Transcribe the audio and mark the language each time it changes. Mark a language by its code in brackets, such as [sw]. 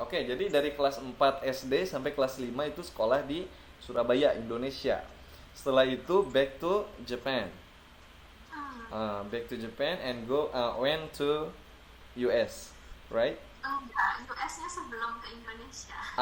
[id] Oke, jadi dari kelas 4 SD sampai kelas 5 itu sekolah di Surabaya, Indonesia. Setelah itu [en] back to Japan. Back to Japan and went to US, right? [id] Enggak, US-nya sebelum ke Indonesia.